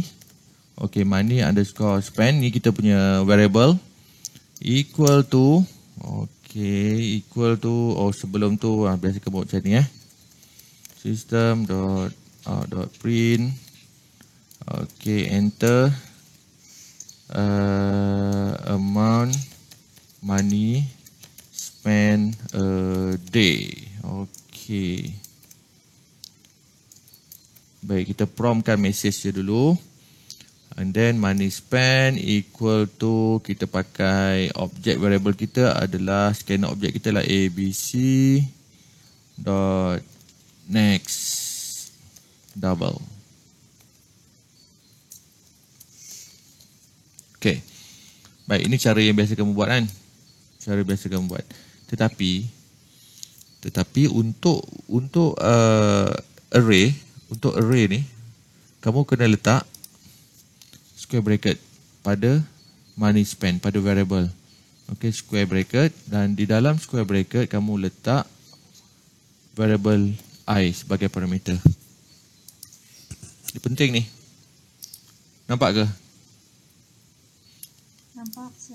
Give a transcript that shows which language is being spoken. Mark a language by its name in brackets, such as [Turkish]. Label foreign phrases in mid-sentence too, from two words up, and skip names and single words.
[Malay] Okey, [English] money underscore spend [Malay] ni kita punya variable [English] equal to [Malay] sebelum tu biasa kita buat macam ni system.out.print. Okey, [English] enter amount money spend a day. [Malay] Okey. Baik, kita promptkan message je dulu. [English] And then money spent equal to, [Malay] kita pakai [English] object variable [Malay] kita adalah [English] scanner object [Malay] kita lah [English] abc dot next double. [Malay] Okay. Baik, ini cara yang biasa kamu buat kan? Cara biasa kamu buat. Tetapi untuk array ni kamu kena letak [English] square bracket [Malay] pada [English] money spent, [Malay] pada variable. Okay, [English] square bracket, [Malay] dan di dalam [English] square bracket [Malay] kamu letak variable I sebagai parameter. Ini penting ni. Nampak ke? Nampak, sir.